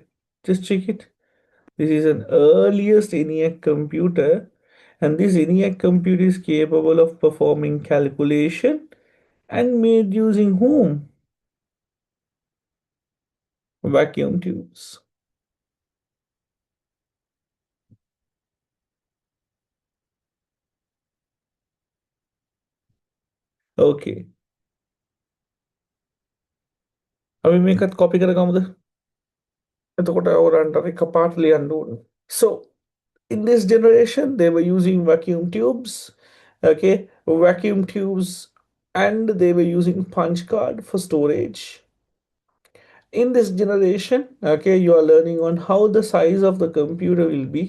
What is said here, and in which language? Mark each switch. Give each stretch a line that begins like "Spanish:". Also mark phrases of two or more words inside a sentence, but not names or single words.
English: Just check it. This is an earliest ENIAC computer, and this ENIAC computer is capable of performing calculation and made using whom? Vacuum tubes. Okay.
Hindi: अभी मैं एक कॉपी करेगा मुझे
Sinhala: එතකොට ඔරන්ට එක පාට ලියන්න ඕන.
English: So in this generation they were using vacuum tubes, okay, vacuum tubes, and they were using punch card for storage. In this generation, okay, you are learning on how the size of the computer will be.